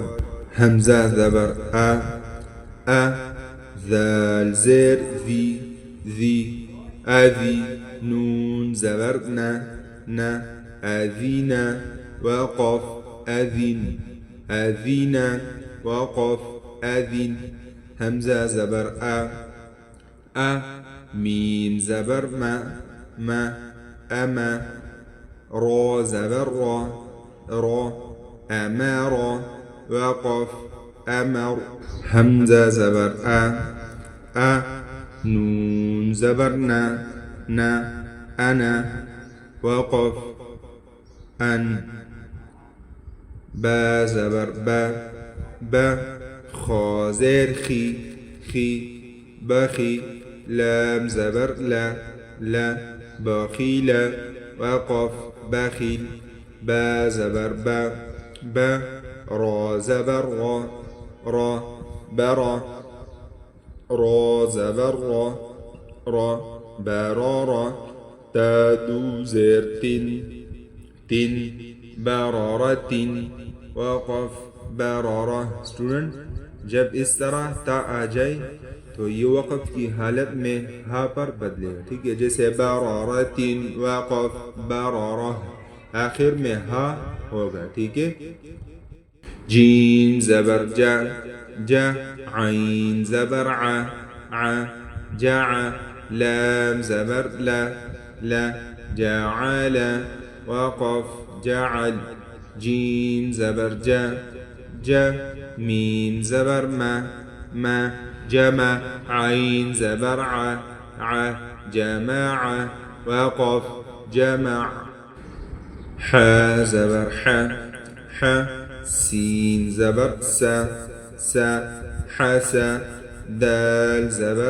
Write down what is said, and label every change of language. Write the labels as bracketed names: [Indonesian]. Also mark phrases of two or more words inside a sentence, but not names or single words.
[Urdu] حمزہ زبر آ، ذال زیر ذی، اذی۔ نون زبر نا، اذینا۔ وقف اذن، اذینا۔ وقف اذن۔ حمزہ زبر آ، میم زبر ما، اما۔ را زبر را، امر۔ وقف امر۔ حمزہ زبر آ، نون زبر نا، انا۔ وقف أن با زبر با خا زير خي بخي لام زبر لا بخيل وقف بخيل با زبر با را زبر را برا را زبر را برارا تادو زير تن برارة وقف برارة. اسٹوڈنٹ جب اس طرح تا آ جائے تو یہ وقف کی حالت میں ہا پر بدلے گا، ٹھیک ہے، جیسے برارة وقف برارة، آخر میں ہا ہوگا، ٹھیک ہے. جیم زبر جا عین زبر ع جع لام زبر لا جعل وقف جعل جیم زبر جا میم زبر ما جمع عین زبر ع جمع وقف جمع حا زبر ح سين زبر سا حسا دال زبر